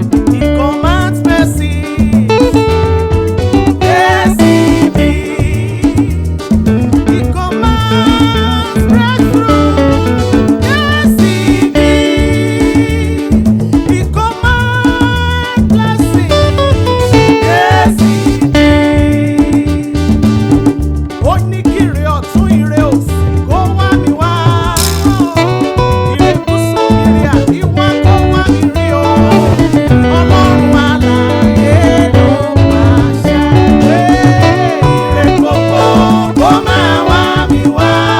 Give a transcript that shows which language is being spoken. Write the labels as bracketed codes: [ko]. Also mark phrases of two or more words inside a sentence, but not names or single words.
[en] He commands mercy. Yes, he did. He commands breakthrough. Yes, he did. He commands blessing. Yes, he did. [yo] Ó ní kí ire ọ̀tún, ire òsì kó wá mi wá. Ire gúúsù, ire àríwá kó wá mi rí o. Ọlọ́run alààyè ló pàṣẹ pé ire gbogbo kó máa wá mi wá.